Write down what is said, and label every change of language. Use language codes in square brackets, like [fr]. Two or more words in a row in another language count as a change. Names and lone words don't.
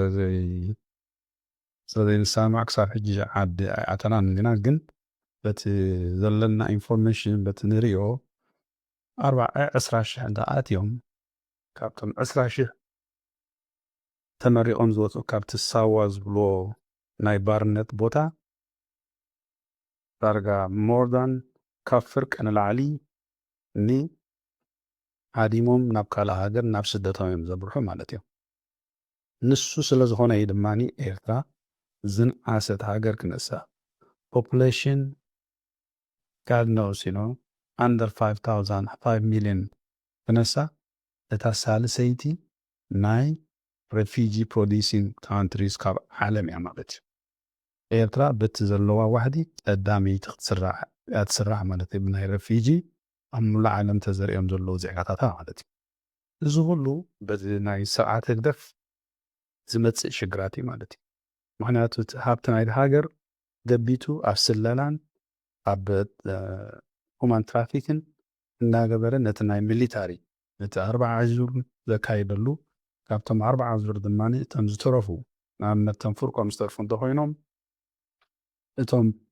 [ti] ስለዘይንሰማዕ ክሳብ ሕጂ ዓዲ ኣይኣተናን ኢና ግን በቲ ዘለና ኢንፎርሜሽን በቲ ንሪኦ 20,000 እንዳኣትዮም ካብቶም 20,000 ተመሪቖም ዝወፁ ካብቲ ሳዋ ዝብልዎ ናይ ባርነት ቦታ ዳርጋ ሞርዳን ካብ ፍርቂ ንላዕሊ ዓዲሞም ናብ ካልእ ሃገር ናብ ስደቶም እዮም ዘብርሑ ማለት እዮም። ንሱ ስለ ዝኾነ እዩ ድማኒ ኤርትራ ዝንኣሰት ሃገር ክነሳ ፖፑሌሽን [en] God knows, under 5 [ti] million ክነሳ እታ ሳልሰይቲ ናይ [en] refugee producing countries [ti] ካብ ዓለም እያ ማለት እዩ። ኤርትራ በቲ ዘለዋ ዋሕዲ ቀዳመይቲ ክትስራሕ ማለት እዩ ብናይ ረፊጂ ኣብ ሙሉእ ዓለም ተዘሪኦም ዘለዉ ዜጋታት ማለት እዩ። እዚ ኩሉ በዚ ናይ ስርዓት ህግደፍ ዝመፅእ ሽግራት እዩ ማለት እዩ። ምክንያቱ እቲ ሃብቲ ናይቲ ሃገር ደቢቱ ኣብ ስለላን ኣብ [en] human traffic [ti] እናገበረ ነቲ ናይ ሚሊታሪ ነቲ 40 ዙር ዘካይደሉ ካብቶም 40 ዙር ድማኒ እቶም ዝተረፉ ንኣብነት እቶም ፍርቆም ዝተርፉ እንተኮይኖም እቶም